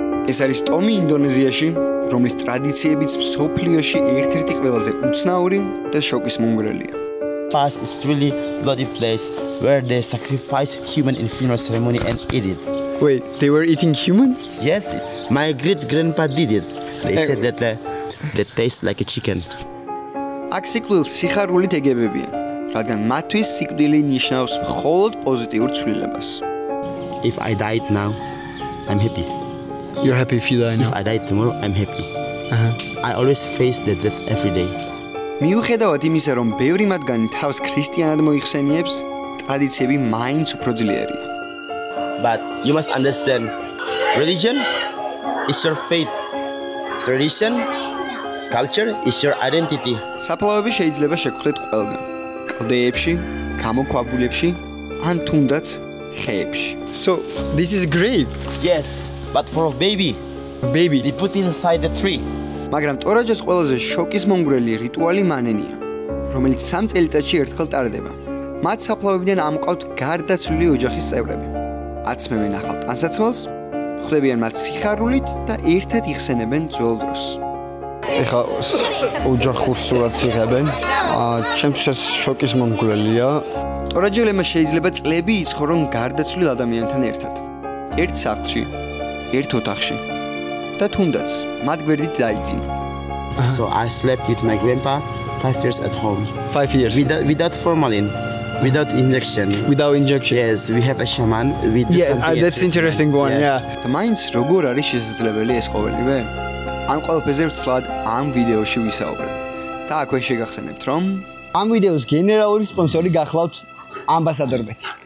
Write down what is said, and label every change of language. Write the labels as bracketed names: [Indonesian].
[Georgian] ეს არის ტომი ინდონეზიაში, რომლის ტრადიციებიც მსოფლიოში ერთ-ერთი ყველაზე უცნაური და შოკის მომგვრელია. [English] Past is really bloody place where they sacrifice human in funeral ceremony and eat it. Wait, they were eating human? Yes, my great grandpa did it. They said that they taste like a chicken. [Georgian] აქ სიკვდილს სიხარულით ეგებებიან, რადგან მათთვის სიკვდილი ნიშნავს მხოლოდ პოზიტიურ ცვლილებას. [English] If I died now, I'm happy. You're happy if you die now? If I die tomorrow, I'm happy. I always face the death every day. [Georgian] მიუხედავად იმისა, რომ ბევრი მათგანი თავს ქრისტიანად მოიხსენიებს, ტრადიციები მაინც უფრო ძლიერია. [English] But you must understand, religion is your faith. Tradition, culture is your identity. [Georgian] საფლავები შეიძლება შეგხვდეთ ყველგან. კლდეებში, გამოქვაბულებში, ან თუნდაც ხეებში. [English] So, this is great. Yes, but for a baby, they put it inside the tree. [Georgian] მაგრამ ტორაჯას ყველაზე შოკის მომგვრელი რიტუალი მანენია, რომელიც 3 წელიწადში ერთხელ ტარდება. მათ საფლავებიდან ამყავთ გარდაცვლილი ოჯახის წევრები. აცმევენ ახალ ტანსაცმელს, ხვდებიან მათ სიხარულით და ერთად იხსენებენ ძველ დროს. ეხლა ოჯახურ სურათს იღებენ. ჩემთვის შოკის მომგვრელია. ტორაჯელებმა შეიძლება წლები იცხოვრონ გარდაცვლილ ადამიანთან ერთად. ერთ სახლში, ერთ ოთახში. და თუნდაც მათ გვერდით დაიძინა. [English] So I slept with my grandpa 5 years at home. 5 years. Without formalin, without injection. Without injection. Yes, we have a shaman with that's interesting one. Yes. Yeah. [Georgian] და მაინც როგორ არის შესაძლებელი ეს ყოველივე? ამ ყველაფერზე ვცლად ამ ვიდეოში ვისაუბრებ. და აქვე შეგახსენებთ, რომ ამ ვიდეოს გენერალური სპონსორი გახლავთ ამბასადორბეთ.